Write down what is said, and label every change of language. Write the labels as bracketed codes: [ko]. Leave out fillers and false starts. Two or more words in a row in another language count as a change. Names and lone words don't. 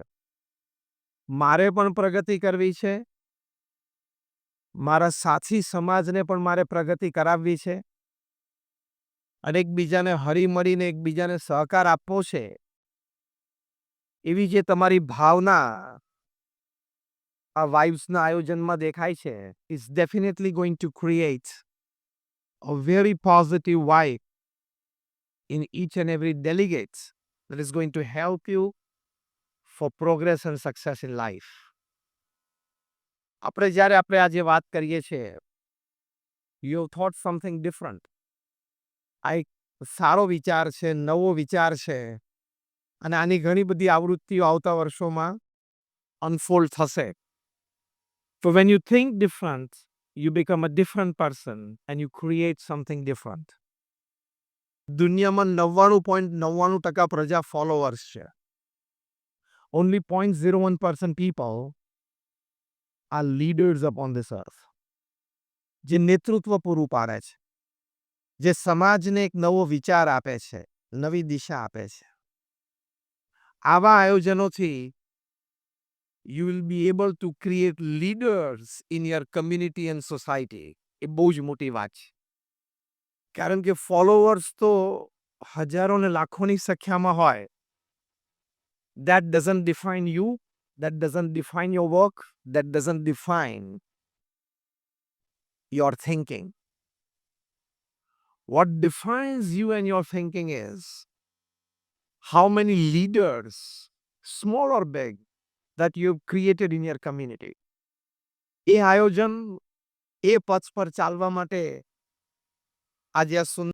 [gu] મારે પણ પ્રગતિ કરવી છે, મારા સાથી સમાજને પણ મારે પ્રગતિ કરાવવી છે અને એકબીજાને હળીમળીને એકબીજાને સહકાર આપવો છે. એવી જે તમારી ભાવના આ વાઇબ્સના આયોજનમાં દેખાય છે [en] is definitely going to create a very positive vibe in each and every delegate that is going to help you for progress and success in life. [gu] આપણે આજે વાત કરીએ છીએ, [en] you have thought something different. [gu] આ એક સારો વિચાર છે, નવો વિચાર છે અને આની ઘણી બધી આવૃત્તિઓ આવતા વર્ષોમાં unfold થશે. [en] So when you think different, you become a different person and you create something different. [gu] દુનિયામાં 99.99% પ્રજા ફોલોવર્સ છે. [en] Only 0.01% people are leaders upon this earth. [gu] જે નેતૃત્વ પૂરું પાડે છે, જે સમાજને એક નવો વિચાર આપે છે, નવી દિશા આપે છે. આવા આયોજનોથી [en] you will be able to create leaders in your community and society. [gu] એ બહુ જ મોટી વાત છે. કારણ કે ફોલોવર્સ તો હજારો ને લાખોની સંખ્યામાં હોય. [en] That doesn't define you. That doesn't define your work. That doesn't define your thinking. What defines you and your thinking is how many leaders, small or big, that you've created in your community. [gu] એ આયોજન એ પથ પર ચાલવા માટે આજે આ સુંદર